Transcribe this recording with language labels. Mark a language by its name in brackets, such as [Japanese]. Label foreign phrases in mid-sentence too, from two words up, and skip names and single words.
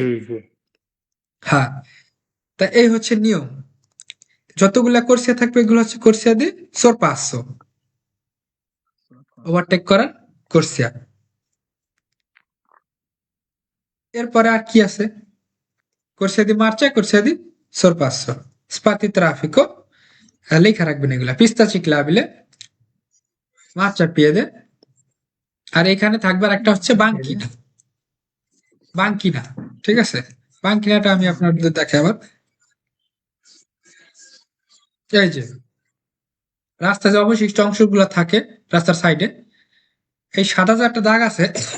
[Bangla] হ্যাঁ, তা এই হচ্ছে নিয়ম। যতগুলা কোর্সিয়া থাকবে এগুলো হচ্ছে [Italian] corsia di sorpasso, [Bangla] ওভারটেক করার কোর্সিয়া। এরপরে আর কি আছে? [Italian] Corsia di marcia e corsia di sorpasso. Spazi traffico, [Bangla] লেখা রাখবেন এগুলা। [Italian] pista ciclabile, marcia piede, [Bangla] আর এখানে থাকবে আর একটা হচ্ছে বাঙ্কিনা। বাঙ্কিনা, ঠিক আছে? বাঙ্কিনাটা আমি আপনাদের দেখে আবার, এই যে রাস্তার যে অবশিষ্ট অংশগুলো থাকে রাস্তার সাইডে, এই সাদা যে একটা দাগ আছে,